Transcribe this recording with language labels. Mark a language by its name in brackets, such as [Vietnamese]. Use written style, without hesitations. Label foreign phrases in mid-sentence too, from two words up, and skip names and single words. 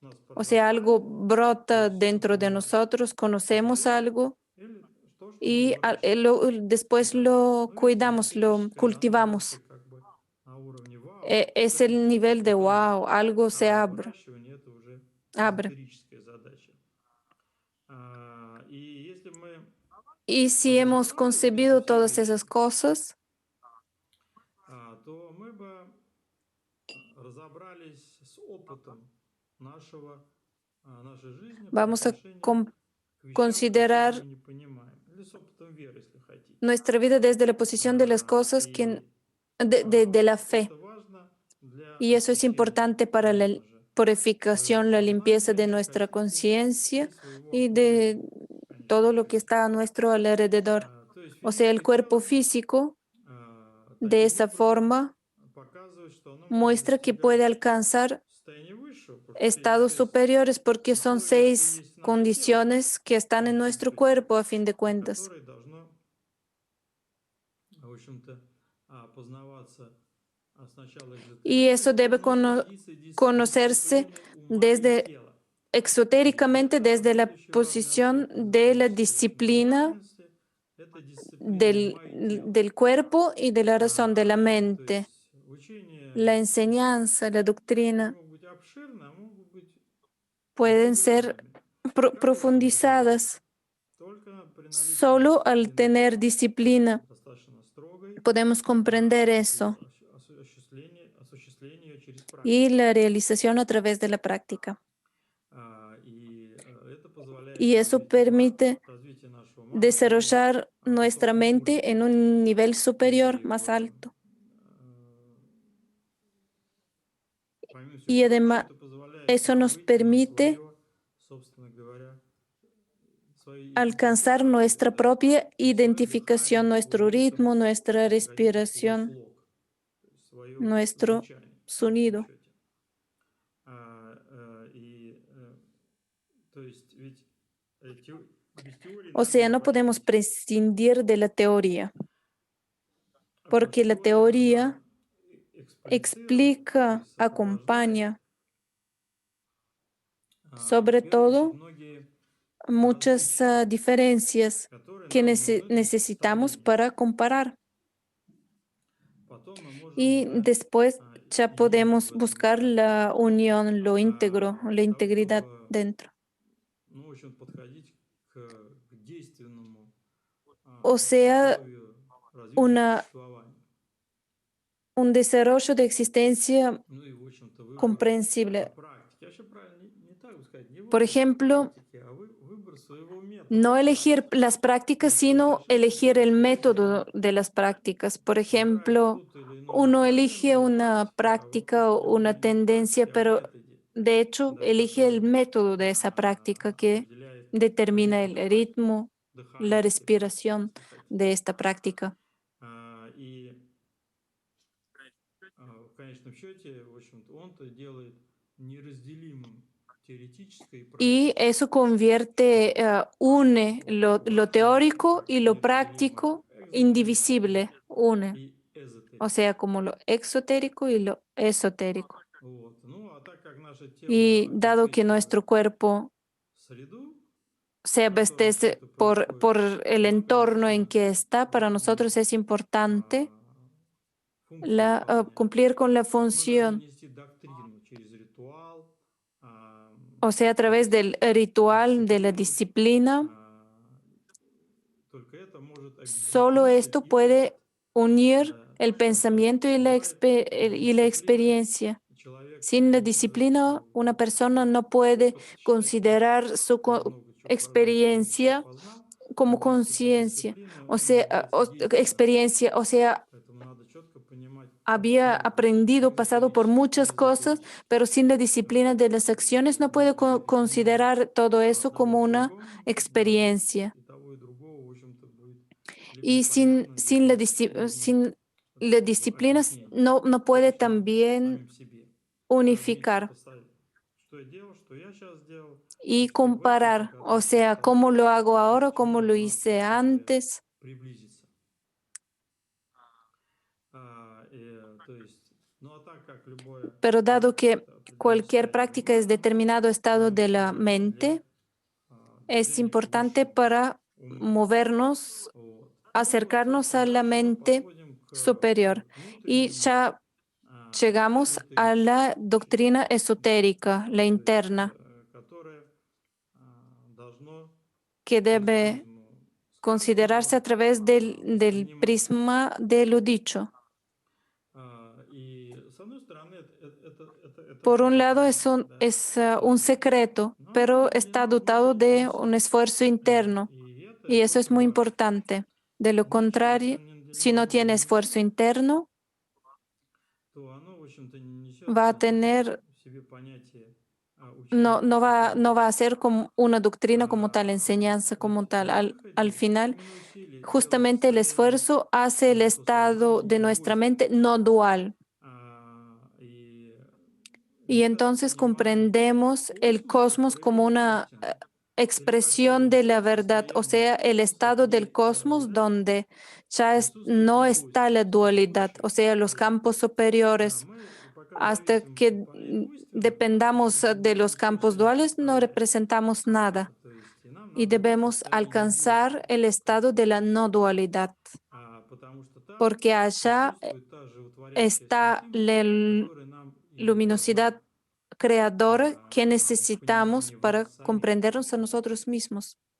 [Spanish] O sea, algo brota dentro de nosotros, conocemos algo y después lo cuidamos, lo cultivamos. Es el nivel de wow, algo se abre. Y si hemos concebido todas esas cosas, [Russian] то мы бы разобрались с опытом нашей жизни по [Spanish] vamos a [Russian] отношению к вещам, которые мы [Spanish] considerar [Russian] не понимаем. Или с опытом веры, если хотите. [Spanish] nuestra vida desde la posición de las cosas de la fe. [Russian] Это важно для [Spanish] Y eso es importante para la [Russian] конечно же, [Spanish] purificación, la limpieza de [Russian] сознания, если [Spanish] nuestra [Russian] хотите, [Spanish] conciencia [Russian] и своего [Spanish] y de [Russian] окружения, конечно, [Spanish] todo lo que [Russian] конечно. [Spanish] está a nuestro alrededor. [Russian] То есть [Spanish] O sea, el [Russian] физическое [Spanish] cuerpo [Russian] тело [Spanish] físico, de [Russian] таким [Spanish] esa [Russian] образом [Spanish] forma, [Russian] показывает, что оно может [Spanish] muestra que [Russian] достигать [Spanish] puede alcanzar [Russian] состояния высшего, потому что все [Spanish] estados [Russian] шесть [Spanish] superiores porque son [Russian] условий, что 6 есть в нашем теле, [Spanish] condiciones que están en nuestro [Russian] физическое тело, [Spanish] cuerpo a fin de [Russian] и [Spanish] cuentas. [Russian] которое должно, в общем-то, познаваться сначала [Spanish] Y eso [Russian] эзотерикой, [Spanish] debe [Russian] потом и [Spanish] conocerse [Russian] содисциплиной ума и [Spanish] desde [Russian] тела. [Spanish] exotéricamente desde la [Russian] Следующий важный [Spanish] posición [Russian] аспект [Spanish] de la [Russian] энергетической [Spanish] disciplina [Russian] индивидуальности — это дисциплина ума и тела. [Spanish] del cuerpo y de la razón de la [Russian] То [Spanish] mente. [Russian] есть учения [Spanish] La enseñanza, la [Russian] они [Spanish] doctrina [Russian] могут быть обширны, а могут быть [Spanish] pueden ser [Russian] регулярными. Как это называется? [Spanish] profundizadas. [Russian] Только при наличии [Spanish] Solo al [Russian] дисциплины [Spanish] tener disciplina [Russian] достаточно строгой [Spanish] podemos comprender [Russian] и [Spanish] eso [Russian] осуществление ее через [Spanish] y [Russian] практику. [Spanish] la realización a través de la práctica. [Russian] Это позволяет [Spanish] Y eso permite [Russian] развитие нашего ума на более [Spanish] desarrollar nuestra [Russian] высоком [Spanish] mente [Russian] уровне. [Spanish] en un nivel superior, [Russian] И [Spanish] más alto. [Russian] помимо всего [Spanish] Y [Russian] прочего, [Spanish] además, [Russian] это позволяет [Spanish] eso [Russian] нам [Spanish] nos [Russian] выйти на [Spanish] permite [Russian] свое, собственно говоря, свою [Spanish] alcanzar [Russian] идентификацию, [Spanish] nuestra [Russian] да, [Spanish] propia [Russian] и свое [Spanish] identificación, [Russian] дыхание по [Spanish] nuestro [Russian] ритм, [Spanish] ritmo, nuestra [Russian] если хотите, свой [Spanish] respiración, [Russian] слог, то есть свое [Spanish] nuestro [Russian] звучание в конечном [Spanish] sonido. [Russian] счете. То есть ведь без теории [Spanish] O [Russian] нам [Spanish] sea, [Russian] не [Spanish] no podemos [Russian] обойтись. [Spanish] prescindir de la teoría, [Russian] То [Spanish] porque [Russian] есть [Spanish] la [Russian] теория, она [Spanish] teoría [Russian] эксплицирует, то [Spanish] explica, [Russian] есть сопровождает, [Spanish] acompaña, sobre [Russian] в первую очередь, [Spanish] todo, [Russian] многие [Spanish] muchas [Russian] различия, [Spanish] diferencias [Russian] которые [Spanish] que [Russian] нам нужны для [Spanish] necesitamos [Russian] сопоставления. [Spanish] para comparar. [Russian] Потом мы можем [Spanish] Y [Russian] искать [Spanish] después ya [Russian] единство в [Spanish] podemos [Russian] этом [Spanish] buscar [Russian] дыхании, [Spanish] la unión, lo íntegro, la [Russian] для того, [Spanish] integridad [Russian] чтобы, [Spanish] dentro. [Russian] ну, в общем, подходить к действенному [Spanish] O sea, [Russian] условию развития [Spanish] una, [Russian] существования. [Spanish] un desarrollo de existencia [Russian] Ну и, в общем-то, выбор [Spanish] comprensible. [Russian] практики. Вообще правильно не так бы сказать, не [Spanish] Por [Russian] выбор [Spanish] ejemplo, [Russian] практики, а выбор своего метода. [Spanish] no elegir las prácticas, [Russian] То есть [Spanish] sino [Russian] ошибка [Spanish] elegir el [Russian] заключается [Spanish] método de las prácticas. Por [Russian] выбирать [Spanish] ejemplo, [Russian] тот или иной [Spanish] uno [Russian] направление [Spanish] elige [Russian] для [Spanish] una [Russian] практики, а вопрос [Spanish] práctica o [Russian] идет [Spanish] una [Russian] не в [Spanish] tendencia, [Russian] практике, а в [Spanish] pero [Russian] методе, [Spanish] de hecho [Russian] да, [Spanish] elige el [Russian] который [Spanish] método de esa práctica que [Russian] определяет [Spanish] determina [Russian] ритм [Spanish] el ritmo, la [Russian] дыхания этой практики, [Spanish] respiración [Russian] если хотите. [Spanish] de esta práctica. [Russian] И в конечном счете, в общем-то, он-то делает неразделимым теоретическое и [Spanish] Y [Russian] практическое. [Spanish] eso convierte, une lo [Russian] Вообще [Spanish] teórico y lo [Russian] неразделимое [Spanish] práctico [Russian] экзотерическое [Spanish] indivisible, une. [Russian] и [Spanish] O sea, [Russian] эзотерическое. [Spanish] como lo exotérico y lo esotérico. [Russian] Ну, а так как наше [Spanish] Y [Russian] тело [Spanish] dado que [Russian] обеспечивает [Spanish] nuestro cuerpo [Russian] среду, [Spanish] se [Russian] в которой все [Spanish] abastece [Russian] это происходит, [Spanish] por el [Russian] то мы, [Spanish] entorno en [Russian] конечно, [Spanish] que está, para [Russian] должны [Spanish] nosotros es importante [Russian] функцию выполнять. [Spanish] cumplir con la [Russian] Мы должны [Spanish] función, [Russian] нести доктрину через ритуал, [Spanish] o sea, a [Russian] то [Spanish] través [Russian] есть [Spanish] del ritual, de la [Russian] дисциплину. [Spanish] disciplina. [Russian] Только это может объединить [Spanish] Solo [Russian] мысль [Spanish] esto [Russian] и опыт. [Spanish] puede unir el [Russian] То, что [Spanish] pensamiento [Russian] бывает без [Spanish] y la [Russian] дисциплины, [Spanish] experiencia. [Russian] человек [Spanish] Sin la [Russian] не может [Spanish] disciplina, una persona no puede [Russian] опыт считать, что [Spanish] considerar su [Russian] он много чего прожил, много чего [Spanish] experiencia [Russian] познал, а [Spanish] como [Russian] без [Spanish] conciencia, [Russian] дисциплины [Spanish] o [Russian] он [Spanish] sea, [Russian] является действием. [Spanish] experiencia, o sea, [Russian] Поэтому надо четко понимать [Spanish] había [Russian] подходы [Spanish] aprendido, pasado por [Russian] эзотерические и [Spanish] muchas cosas, [Russian] эзотерические. [Spanish] pero sin la disciplina de las acciones no puede [Russian] Ведь не может [Spanish] considerar todo eso [Russian] одного [Spanish] como [Russian] в [Spanish] una [Russian] другом, да, [Spanish] experiencia. [Russian] и того, и другого, в общем-то, будет либо [Spanish] Y [Russian] непонятным, либо сложным [Spanish] sin la [Russian] в [Spanish] disciplina [Russian] объяснении [Spanish] no puede [Russian] самим [Spanish] también [Russian] себе. Надо уметь [Spanish] unificar [Russian] сопоставить, что я делал, что я сейчас делал, и [Spanish] y [Russian] что в этом [Spanish] comparar, [Russian] только [Spanish] o [Russian] отличие от [Spanish] sea, [Russian] того, [Spanish] cómo lo hago ahora, [Russian] к [Spanish] cómo [Russian] чему [Spanish] lo [Russian] надо [Spanish] hice [Russian] после [Spanish] antes. [Russian] приблизиться. То есть, ну а так как любая [Spanish] Pero dado [Russian] практика — [Spanish] que [Russian] это определенное [Spanish] cualquier [Russian] состояние [Spanish] práctica es [Russian] ума, [Spanish] determinado estado [Russian] он [Spanish] de la [Russian] определен для [Spanish] mente, es [Russian] движения к [Spanish] importante [Russian] высшему [Spanish] para [Russian] уму. [Spanish] movernos, [Russian] Ну и вот, [Spanish] acercarnos [Russian] собственно, [Spanish] a la [Russian] дальше [Spanish] mente [Russian] подходим [Spanish] superior. [Russian] к [Spanish] Y [Russian] внутреннему, [Spanish] ya llegamos a la [Russian] эзотерическому учению, [Spanish] doctrina esotérica, la [Russian] то есть, [Spanish] interna, [Russian] которое должно [Spanish] que [Russian] через [Spanish] debe [Russian] призму [Spanish] considerarse a [Russian] сказанного [Spanish] través del [Russian] восприниматься. [Spanish] prisma de lo dicho. [Russian] И с одной стороны, это [Spanish] Por [Russian] все [Spanish] un lado [Russian] секретно, да, [Spanish] es un [Russian] секретно. [Spanish] secreto, [Russian] Но оно [Spanish] pero está [Russian] обделено [Spanish] dotado de un [Russian] внутренним, [Spanish] esfuerzo interno [Russian] и [Spanish] y [Russian] это [Spanish] eso es [Russian] очень [Spanish] muy [Russian] важно. [Spanish] importante. De lo [Russian] Иначе, если [Spanish] contrario, [Russian] оно [Spanish] si no tiene [Russian] не [Spanish] esfuerzo [Russian] внутреннее, [Spanish] interno, [Russian] то оно, в общем-то, не несет [Spanish] va a tener, [Russian] в себе понятие учения как такового. [Spanish] no va a ser como una doctrina como tal, enseñanza como [Russian] Ведь [Spanish] tal. [Russian] на [Spanish] Al [Russian] выходе [Spanish] final, [Russian] именно усилие делает [Spanish] justamente el [Russian] полезным [Spanish] esfuerzo hace el [Russian] то [Spanish] estado [Russian] сознание [Spanish] de [Russian] не [Spanish] nuestra [Russian] двойственным. [Spanish] mente no dual. [Russian] И [Spanish] Y [Russian] мы тогда [Spanish] entonces [Russian] понимаем [Spanish] comprendemos el [Russian] космос, [Spanish] cosmos [Russian] который [Spanish] como [Russian] является [Spanish] una [Russian] истиной. Или, так [Spanish] expresión [Russian] скажем, [Spanish] de la verdad, o [Russian] состояние, [Spanish] sea, el estado del [Russian] где [Spanish] cosmos donde ya [Russian] присутствует [Spanish] no está [Russian] недвойственность, [Spanish] la [Russian] то есть [Spanish] dualidad, [Russian] выше [Spanish] o sea, los [Russian] порядка. [Spanish] campos [Russian] Да, [Spanish] superiores [Russian] мы [Spanish] Hasta que dependamos de los campos duales, no representamos nada y debemos alcanzar el estado de la no dualidad, porque allá está la luminosidad creadora que necesitamos para comprendernos a nosotros mismos,